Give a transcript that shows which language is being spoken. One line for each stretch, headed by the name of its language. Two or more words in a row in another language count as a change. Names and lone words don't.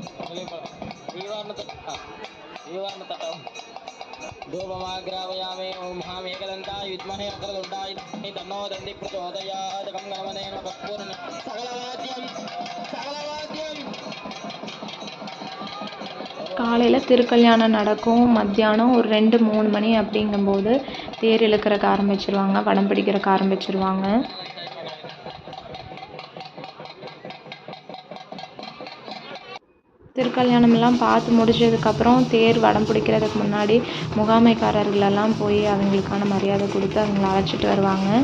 Sanskrit: धूपमाग्रावयामि ओं महामेघदन्ताय विद्महे वक्रतुण्डाय धीमहि तन्नो दन्तिः प्रचोदयात् गङ्गणमनेन कपूर्णं सकलवाद्यं
Tamil: காலையில் திருக்கல்யாணம் நடக்கும். மத்தியானம் ஒரு 2-3 மணி அப்படிங்கும்போது தேர் இழுக்கிறக்கு ஆரம்பிச்சிருவாங்க, வடம் பிடிக்கிறக்கு ஆரம்பிச்சிருவாங்க. திருக்கல்யாணம்லாம் பார்த்து முடிச்சதுக்கப்புறம் தேர் வடம் பிடிக்கிறதுக்கு முன்னாடி முகாமைக்காரர்களெல்லாம் போய் அவங்களுக்கான மரியாதை கொடுத்து அவங்கள அழைச்சிட்டு வருவாங்க.